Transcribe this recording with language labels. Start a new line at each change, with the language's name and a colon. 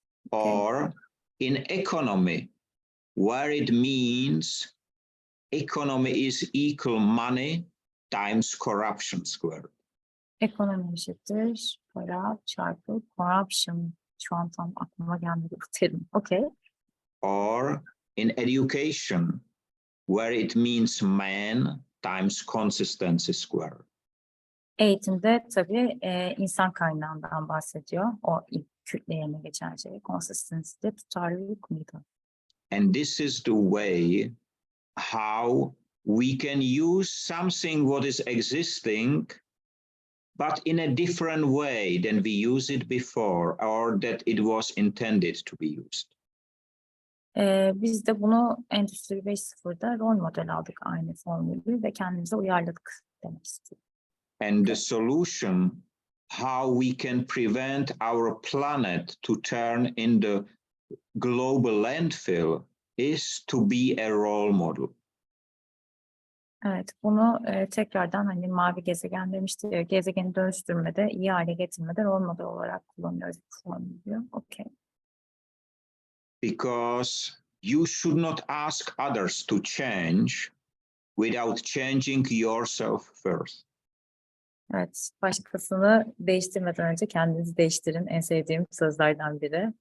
English: Or in economy, where it means economy is equal money times corruption squared.
Turkish: Ekonomi eşittir para çarpı corruption. Şu an tam aklıma gelmedi bu terim.
English: Okay. Or in education, where it means man times consistency squared.
Turkish: Eğitimde tabii insan kaynağından bahsediyor. O ilk kütle yerine geçen şey. Consistency'de tutarlılık mıydı?
English: And this is the way how we can use something what is existing, but in a different way than we used it before, or that it was intended to be used.
Turkish: Biz de bunu Endüstri 5.0'da rol model aldık aynı formülü ve kendimize uyarladık demek istiyorum.
English: And the solution, how we can prevent our planet to turn into global landfill, is to be a role model.
Turkish: Evet, bunu tekrardan hani mavi gezegen demişti ya, gezegeni dönüştürmede, iyi hale getirmede rol model olarak kullanıyoruz bu formülü diyor.
English: Okay. Because you should not ask others to change without changing yourself first.
Turkish: Evet, başkasını değiştirmeden önce kendinizi değiştirin. En sevdiğim sözlerden biri.